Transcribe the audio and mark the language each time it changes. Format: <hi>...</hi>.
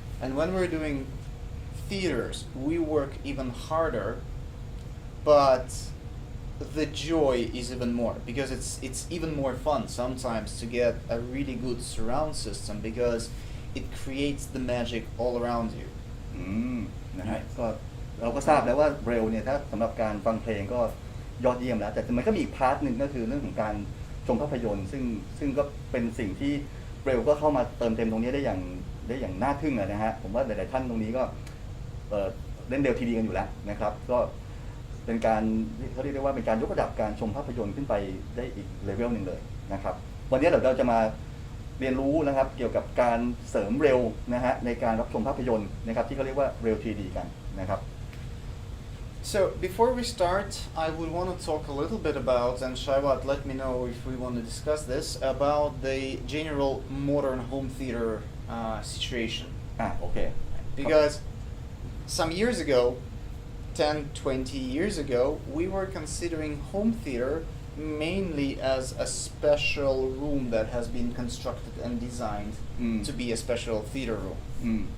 <en>And when we're doing theaters, we work even harder, but the joy is even more because it's even more fun sometimes to get a really good surround system because it creates the magic all around you.</en> <th>นะฮะก็เราก็ทราบแล้วว่าRELเนี่ยถ้าสำหรับการฟังเพลงก็ยอดเยี่ยมแล้วแต่มันก็มีอีกพาร์ทหนึ่งก็คือเรื่องของการชมภาพยนตร์ซึ่งก็เป็นสิ่งที่RELก็เข้ามาเติมเต็มตรงนี้ได้อย่างน่าทึ่งนะฮะผมว่าหลายๆท่านตรงนี้ก็ เล่นREL 3Dกันอยู่แล้วนะครับก็เป็นการเขาเรียกได้ว่าเป็นการยกระดับการชมภาพยนตร์ขึ้นไปได้อีกเลเวลหนึ่งเลยนะครับวันนี้เราจะมาเรียนรู้นะครับเกี่ยวกับการเสริมRELนะฮะในการรับชมภาพยนตร์นะครับที่เขาเรียกว่าREL 3D กันนะครับ</th> <en>So before we start, I would want to talk a little bit about, and Shaivat, let me know if we want to discuss this, about the general modern home theater situation. Okay. Because some years ago, 10, 20 years ago, we were considering home theater mainly as a special room that has been constructed and designed to be a special theater room.</en>